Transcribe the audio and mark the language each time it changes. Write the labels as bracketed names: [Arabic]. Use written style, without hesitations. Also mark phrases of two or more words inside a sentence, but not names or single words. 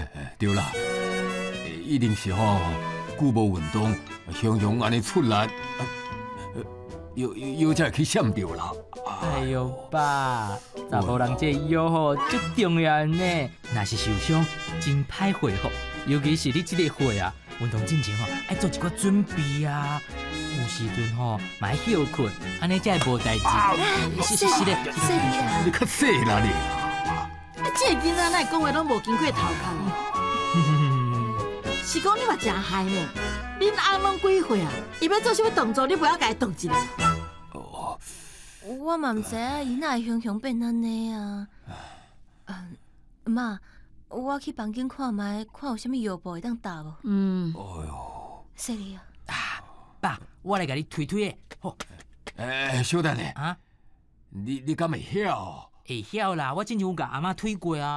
[Min Nan Chinese] 对啦，一定是吼久无运动，常常安尼出力，腰才会去闪着啦。哎呦爸，查甫人这腰吼最重要呢，若是受伤真歹恢复，尤其是你这个岁啊，运动之前吼爱做一寡准备啊，有时阵吼嘛要休困，安尼才会无代志。是的，你较细啦你。这个囡仔哪会讲话拢无经过头壳？是讲你嘛真害呢？恁翁拢几岁啊？伊要做啥物动作，你不要甲伊动一下？我嘛唔知影伊哪会雄雄变安尼啊。妈，我去房间看卖，看有啥物药布会当打无？哎呦，说你啊。爸，我来甲你推推的，好。小等下，啊？你敢会晓？会晓啦，我之前有甲阿嬷推过啊。